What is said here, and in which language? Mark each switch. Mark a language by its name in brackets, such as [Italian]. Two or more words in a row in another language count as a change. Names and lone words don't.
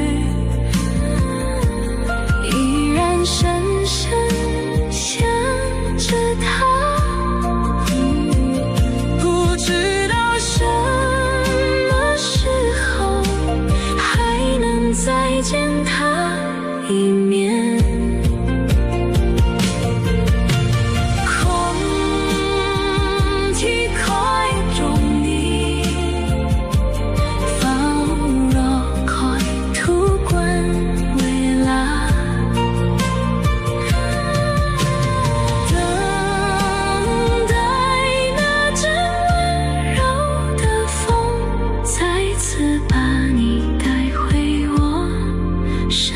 [Chinese] 依然深深想着他，不知道什么时候还能再见他一面。 [Thai] คนที่คอยตรงนี้เฝ้ารอคอยทุกวันเวลา [Chinese] 等待那阵温柔的风再次把你带回我